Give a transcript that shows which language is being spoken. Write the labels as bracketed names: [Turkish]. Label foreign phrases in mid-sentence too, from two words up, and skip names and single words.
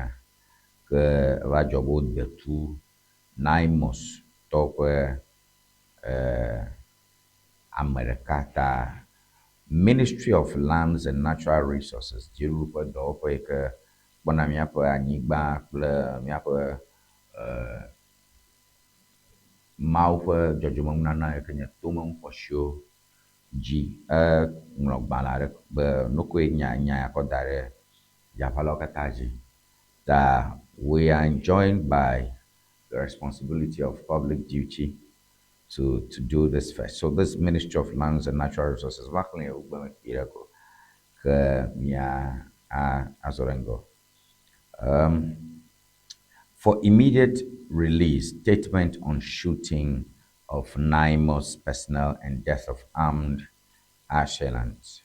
[Ewe] Ke eva dzɔ be wode tu NIMOS tɔwo ƒe ame ɖeka ta Ministry of Lands and Natural Resources, dziɖuɖu ƒe dɔwɔƒe yi ke kpɔna míaƒe anyigba kple míaƒe Mawu ƒe dzɔdzɔmenunana yi ke nye tomeŋu xɔsiwo dzi ŋlɔ gbalẽ aɖe be nukoe nya ya kɔ da ɖe yaƒalawo katã dzi. [English] That we are enjoined by the responsibility of public duty to do this first. So this Ministry of Lands and Natural Resources, for immediate release, statement on shooting of NIMOS personnel and death of armed assailants.